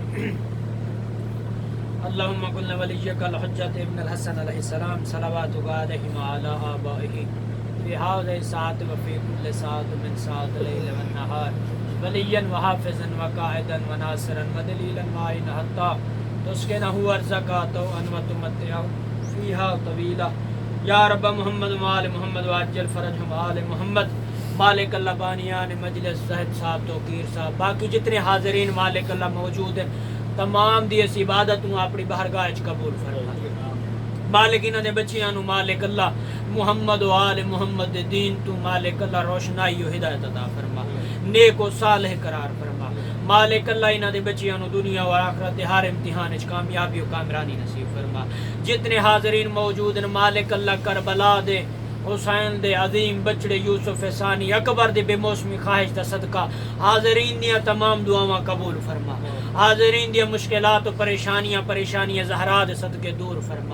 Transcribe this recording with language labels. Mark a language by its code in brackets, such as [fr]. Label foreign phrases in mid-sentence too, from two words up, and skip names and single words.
[ar] اللهم كن لوليك الحجة ابن الحسن عليه السلام صلواتك عليه وعلى آبائه في هذه الساعة وفي كل ساعة من ساعة الليل والنهار وليا وحافظا وقائدا وناصرا ودليلا معينا حتى تسكنه أرزك طوعا وتمتعه فيها طويلا. یا رب محمد وآل محمد وعجل فرجهم آل محمد. [pa] مالک اللہ بانیان مجلس زہد صاحب توقیر صاحب باقی جتنے حاضرین مالک اللہ موجود ہیں تمام دی اس عبادت نو اپنی بارگاہ وچ قبول فرما. مالک انہاں دے بچیاں نو مالک اللہ محمد و آل محمد دے دین تو مالک اللہ روشنائی و ہدایت عطا فرما، نیک و صالح قرار فرما. مالک اللہ انہاں دے بچیاں نو دنیا و آخرت دے ہر امتحان وچ کامیابی و کامرانی نصیب فرما. جتنے حاضرین موجود ہیں مالک اللہ کربلا دے حسین دے عظیم بچڑے یوسف ثانی اکبر دے بے موسمی خواہش دا صدقہ حاضرین دیا تمام دعاواں قبول فرما. حاضرین دیا مشکلات و پریشانیاں زہرا دے صدقے دور فرما.